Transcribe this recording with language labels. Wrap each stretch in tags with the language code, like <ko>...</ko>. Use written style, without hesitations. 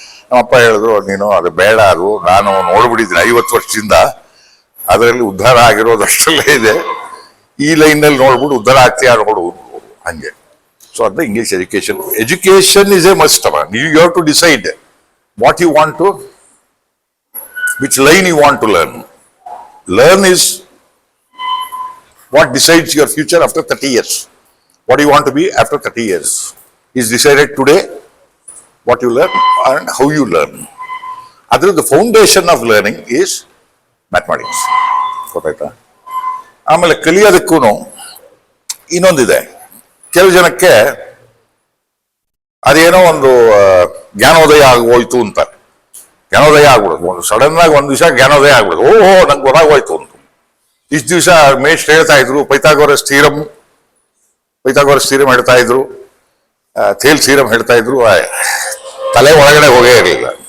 <kn>ನಮ್ಮಪ್ಪ ಹೇಳಿದ್ರು, ನೀನು ಅದು ಬೇಡ, ಅದು ನಾನು ನೋಡ್ಬಿಟ್ಟಿದ್ದೀನಿ 50 ವರ್ಷದಿಂದ, ಅದರಲ್ಲಿ ಉದ್ಧಾರ ಆಗಿರೋದಷ್ಟಲ್ಲೇ ಇದೆ, ಈ ಲೈನಲ್ಲಿ ನೋಡ್ಬಿಟ್ಟು ಉದ್ಧಾರ ಆಗ್ತೀಯ ನೋಡು ಹಂಗೆ.</kn> <en>So ಅದನ್ನ English education is a must. You have to decide what you want to, which line you want to learn. Learn is what decides your future after 30 years. What do you want to be after 30 years is decided today, what you learn and how you learn. Other the foundation of learning is mathematics.</en> <kn>ಗೊತ್ತಾಯ್ತಾ? ಆಮೇಲೆ ಕಲಿಯೋದಕ್ಕೂ ಇನ್ನೊಂದಿದೆ. ಕೆಲವು ಜನಕ್ಕೆ ಅದೇನೋ ಒಂದು ಜ್ಞಾನೋದಯ ಆಗೋಯ್ತು ಅಂತಾರೆ. ಜ್ಞಾನೋದಯ ಆಗ್ಬಿಡುದು, ಒಂದು ಸಡನ್ ಆಗಿ ಒಂದು ದಿವಸ ಜ್ಞಾನೋದಯ ಆಗ್ಬಿಡುದು, ಓಹೋ ನಂಗೆ ಗೊತ್ತಾಗೋಯ್ತು ಅಂತ. ಇಷ್ಟು ದಿವಸ ಮೇಷ್ಟ್ರು ಹೇಳ್ತಾ ಇದ್ರು ಪೈಥಾಗೋರಸ್ ಥಿಯರಮ್ ಹೇಳ್ತಾ ಇದ್ರು, ಥೇಲ್ ಥಿಯರಮ್ ಹೇಳ್ತಾ ಇದ್ರು, ತಲೆ ಒಳಗಡೆ ಹೋಗೇ ಇರಲಿಲ್ಲ.</kn>